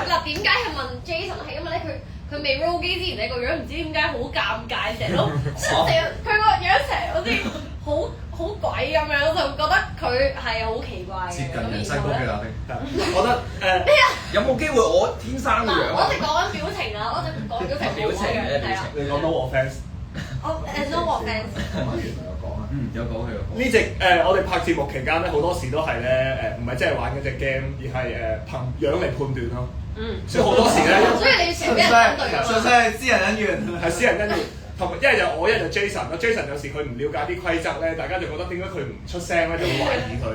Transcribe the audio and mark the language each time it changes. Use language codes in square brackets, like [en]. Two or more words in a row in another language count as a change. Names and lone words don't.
[yue] 嗱，點解係問 Jason 係因為咧佢未 roll 機之前你個樣唔知點解好尷尬，成日都佢個樣成日好似好鬼咁樣，就覺得佢係好奇怪嘅。接近人西高嘅阿冰。我覺得咩啊？有冇機會我天生嘅樣我哋講緊表情啊，我哋講表情。表情嘅表情。你講 [en] no offence。 no offence。 [yue] 有講佢。呢隻我哋拍節目期間咧，好多時都係咧唔係真係玩嗰隻 game，而係憑樣嚟判斷咯。所以好多時咧，所以你要成日俾人反對㗎嘛。純粹係私人恩怨。係私人恩怨，同埋一係就我，一係就 Jason 啦。Jason 有時佢唔了解啲規則咧，大家就覺得點解佢唔出聲咧，就會懷疑佢。